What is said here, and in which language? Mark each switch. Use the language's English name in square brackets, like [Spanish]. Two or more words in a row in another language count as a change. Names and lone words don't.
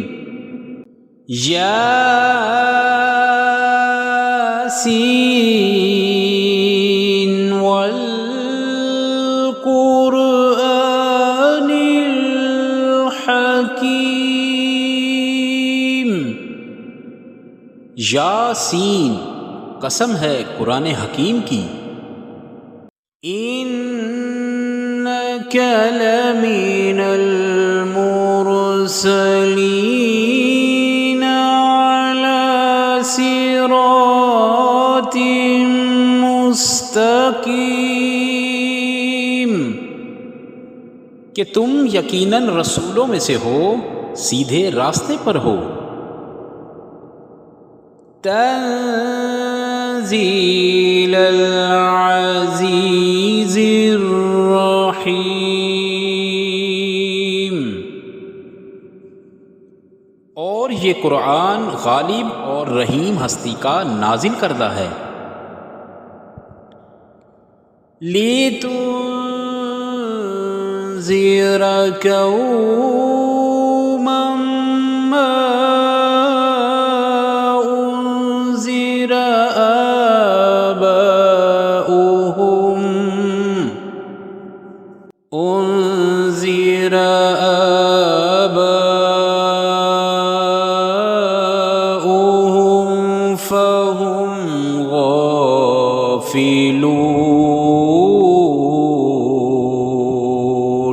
[Arabic] يس والقرآن الحكيم. [Urdu] یٰسین، قسم ہے قرآن حکیم کی. [Arabic] إنك لمن المرسلين على صراط مستقيم, [Urdu] کہ تم یقیناً رسولوں میں سے ہو، سیدھے راستے پر ہو. [Arabic] تنزيل العزيز الرحيم. [Urdu] اور یہ قرآن غالب اور رحیم ہستی کا نازل کردہ ہے. [Arabic] لتنذر قوما ما أنذر آباؤهم فهم غافلون.